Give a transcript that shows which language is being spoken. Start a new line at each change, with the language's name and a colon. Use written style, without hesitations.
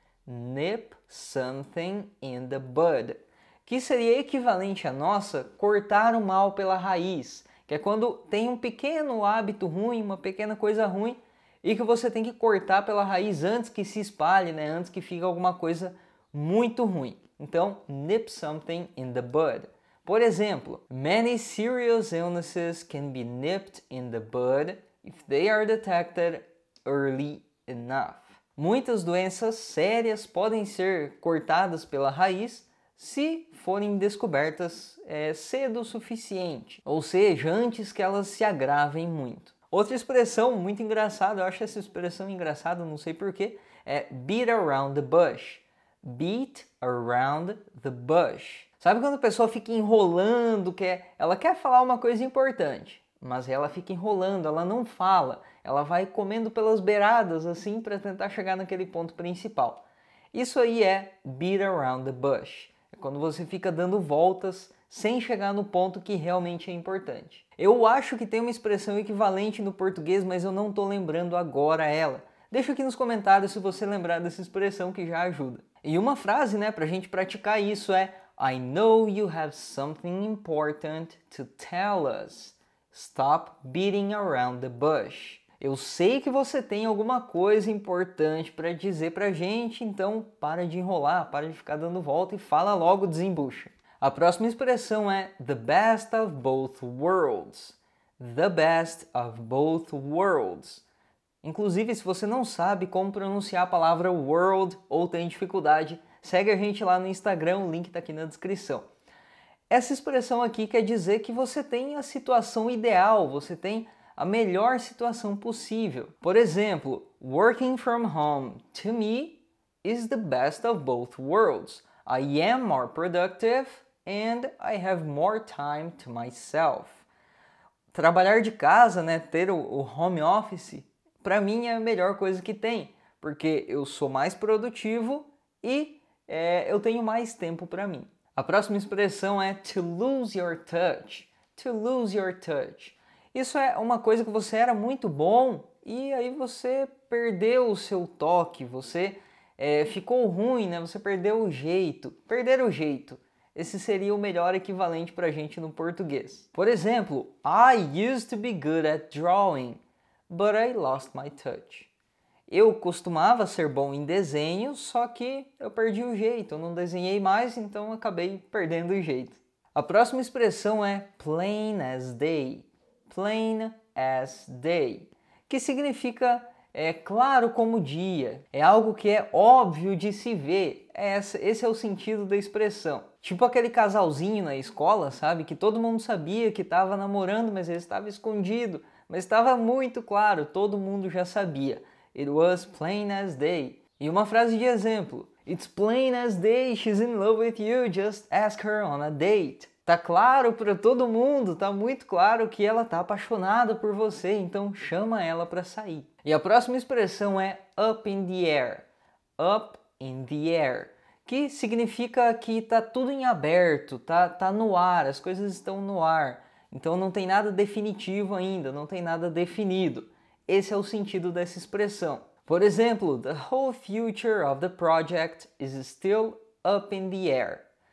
English: Nip something in the bud.
Portuguese: Que seria equivalente a nossa cortar o mal pela raiz, que é quando tem um pequeno hábito ruim, uma pequena coisa ruim, e que você tem que cortar pela raiz antes que se espalhe, né, antes que fique alguma coisa muito ruim. Então,
English: nip something in the bud.
Portuguese: Por exemplo,
English: many serious illnesses can be nipped in the bud if they are detected early enough.
Portuguese: Muitas doenças sérias podem ser cortadas pela raiz se forem descobertas cedo o suficiente, ou seja, antes que elas se agravem muito. Outra expressão muito engraçada, eu acho essa expressão engraçada, não sei porquê, é
English: beat around the bush. Beat around the bush.
Portuguese: Sabe quando a pessoa fica enrolando, ela quer falar uma coisa importante, mas ela fica enrolando, ela não fala, ela vai comendo pelas beiradas assim para tentar chegar naquele ponto principal. Isso aí é
English: beat around the bush.
Portuguese: É quando você fica dando voltas sem chegar no ponto que realmente é importante. Eu acho que tem uma expressão equivalente no português, mas eu não estou lembrando agora ela. Deixa aqui nos comentários se você lembrar dessa expressão que já ajuda. E uma frase, né, pra gente praticar isso é
English: I know you have something important to tell us. Stop beating around the bush.
Portuguese: Eu sei que você tem alguma coisa importante para dizer pra gente, então para de enrolar, para de ficar dando volta e fala logo, desembucha. A próxima expressão é
English: the best of both worlds. The best of both worlds.
Portuguese: Inclusive, se você não sabe como pronunciar a palavra world ou tem dificuldade, segue a gente lá no Instagram, o link está aqui na descrição. Essa expressão aqui quer dizer que você tem a situação ideal, você tem a melhor situação possível. Por exemplo,
English: working from home to me is the best of both worlds. I am more productive and I have more time to myself.
Portuguese: Trabalhar de casa, né, ter o home office, para mim é a melhor coisa que tem, porque eu sou mais produtivo e eu tenho mais tempo para mim. A próxima expressão é
English: to lose your touch.
Portuguese: To lose your touch. Isso é uma coisa que você era muito bom e aí você perdeu o seu toque, você ficou ruim, né? Você perdeu o jeito. Perder o jeito. Esse seria o melhor equivalente para a gente no português. Por exemplo,
English: I used to be good at drawing, but I lost my touch.
Portuguese: Eu costumava ser bom em desenho, só que eu perdi o jeito. Eu não desenhei mais, então acabei perdendo o jeito. A próxima expressão é
English: plain as day. Plain as day,
Portuguese: que significa claro como dia. É algo que é óbvio de se ver. Esse é o sentido da expressão. Tipo aquele casalzinho na escola, sabe? Que todo mundo sabia que estava namorando, mas ele estava escondido. Mas estava muito claro, todo mundo já sabia.
English: It was plain as day.
Portuguese: E uma frase de exemplo.
English: It's plain as day, she's in love with you, just ask her on a date.
Portuguese: Tá claro para todo mundo, tá muito claro que ela tá apaixonada por você, então chama ela para sair. E a próxima expressão é
English: up in the air.
Portuguese: Up in the air, que significa que tá tudo em aberto, tá no ar, as coisas estão no ar. Então não tem nada definitivo ainda, não tem nada definido. Esse é o sentido dessa expressão. Por exemplo,
English: the whole future of the project is still up in the air.